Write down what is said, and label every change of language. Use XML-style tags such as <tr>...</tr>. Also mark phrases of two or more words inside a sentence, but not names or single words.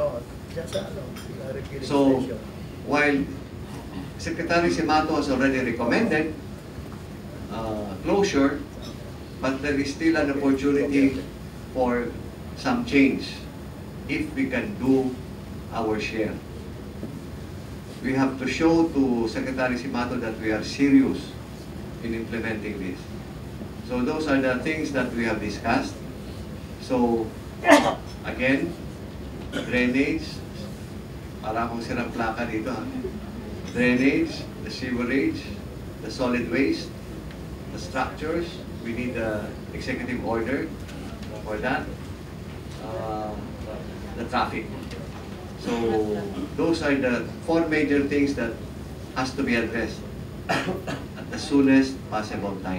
<en>So, while Secretary Simato has already recommended closure, but there is still an opportunity for some change if we can do our share. We have to show to Secretary Simato that we are serious in implementing this. So those are the things that we have discussed. So again,</en> <tl>drainage, para akong sirang plaka dito ha.</tl> <en>Drainage, the sewerage, the solid waste, the structures, we need the executive order for that, the traffic. So those are the 4 major things that has to be addressed at the soonest possible time.</en>